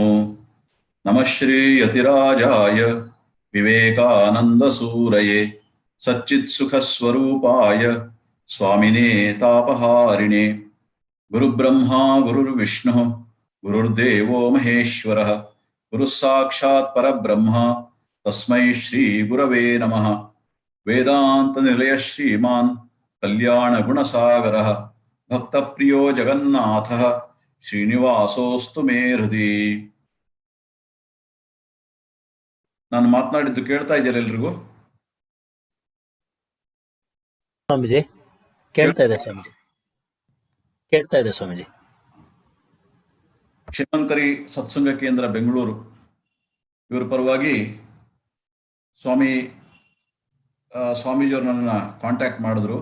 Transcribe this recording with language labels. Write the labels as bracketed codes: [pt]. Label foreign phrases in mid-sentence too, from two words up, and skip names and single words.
[sa] नमः श्री यतिराजाय विवेकानन्दसूरये सच्चित्सुखस्वरूपाय स्वामिने तापहारिणे गुरुब्रह्मा गुरुर्विष्णुः गुरुर्देवो महेश्वरः गुरुः साक्षात् परब्रह्म तस्मै श्री गुरवे नमः। वेदांत निलय श्रीमान् कल्याण गुणसागरः भक्तप्रियो जगन्नाथः श्रीनिवासोस्तु मे हृदि। [kn] ನಾನು ಮಾತನಾಡಿದ್ದು ಕೇಳ್ತಾ ಇದ್ದೀರಾ ಎಲ್ರಿಗೂ? ಸ್ವಾಮೀಜಿ ಕೇಳ್ತಾ ಇದೆ ಸ್ವಾಮೀಜಿ, ಕೇಳ್ತಾ ಇದೆ ಸ್ವಾಮೀಜಿ. ಕ್ಷೇಮಂಕರಿ ಸತ್ಸಂಗ ಕೇಂದ್ರ ಬೆಂಗಳೂರು ಇವರ ಪರವಾಗಿ ಸ್ವಾಮೀಜಿಯವರು ನನ್ನ ಕಾಂಟ್ಯಾಕ್ಟ್ ಮಾಡಿದ್ರು.